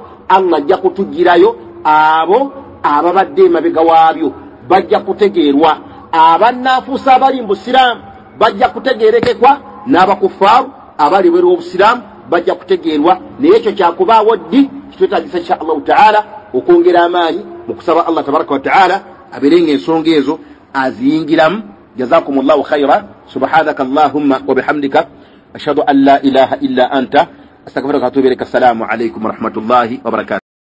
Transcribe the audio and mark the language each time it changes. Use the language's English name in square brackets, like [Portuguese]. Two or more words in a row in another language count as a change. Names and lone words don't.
[Ganda] Allah ajja kutugirayo abo ababadde emabega waabyo bajja kutegeerwa, abannaafuusa abali mu busiraamu bajja kutegeerekekwa, n'abakufaaru abali bweru w'obusiraamu bajja kutegeerwa. Naye ekyo kyakubaawo ddi kitwetaagisa [Arabic] إن شاء الله تعالى [Ganda] okwongera amaanyi mu kusaba Allah [Arabic] تبارك وتعالى [Ganda] abeerenga ensonga ezo aziyingiramu. [Arabic] جزاكم الله خيرا. سبحانك اللهم وبحمدك أشهد أن لا إله إلا أنت أستغفرك وأتوب إليك. السلام عليكم ورحمة الله وبركاته.